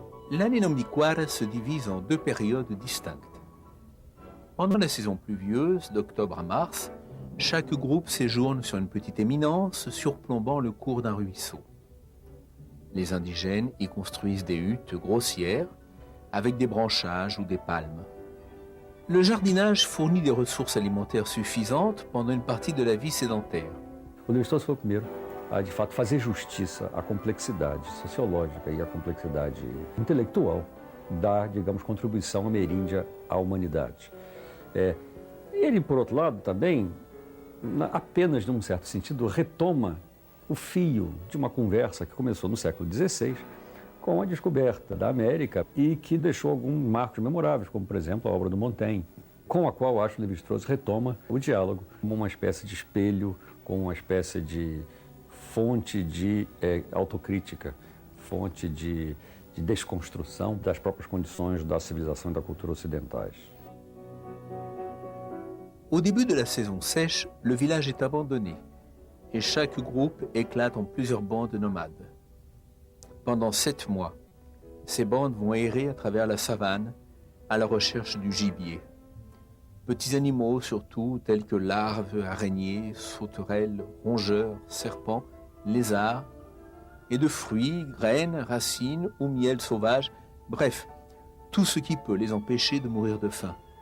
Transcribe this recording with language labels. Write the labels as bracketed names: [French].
[French] L'année nomdiquaire se divise en 2 périodes distinctes. Pendant la saison pluvieuse, d'octobre à mars, chaque groupe séjourne sur une petite éminence surplombant le cours d'un ruisseau. Les indigènes y construisent des huttes grossières avec des branchages ou des palmes. Le jardinage fournit des ressources alimentaires suffisantes pendant une partie de la vie sédentaire. [Portuguese] O Lévi-Strauss foi o primeiro a, de fato, fazer justiça à complexidade sociológica e à complexidade intelectual da, digamos, contribuição ameríndia à humanidade. Ele, por outro lado, também, apenas num certo sentido, retoma o fio de uma conversa que começou no século XVI com a descoberta da América e que deixou alguns marcos memoráveis, como, por exemplo, a obra do Montaigne, com a qual, acho, Lévi-Strauss retoma o diálogo como uma espécie de espelho, como uma espécie de fonte de autocrítica, fonte de desconstrução das próprias condições da civilização e da cultura ocidentais. [French] Au début de la saison sèche, le village est abandonné et chaque groupe éclate en plusieurs bandes nomades. Pendant 7 mois, ces bandes vont errer à travers la savane à la recherche du gibier. Petits animaux surtout, tels que larves, araignées, sauterelles, rongeurs, serpents, lézards, et de fruits, graines, racines ou miel sauvage, bref, tout ce qui peut les empêcher de mourir de faim.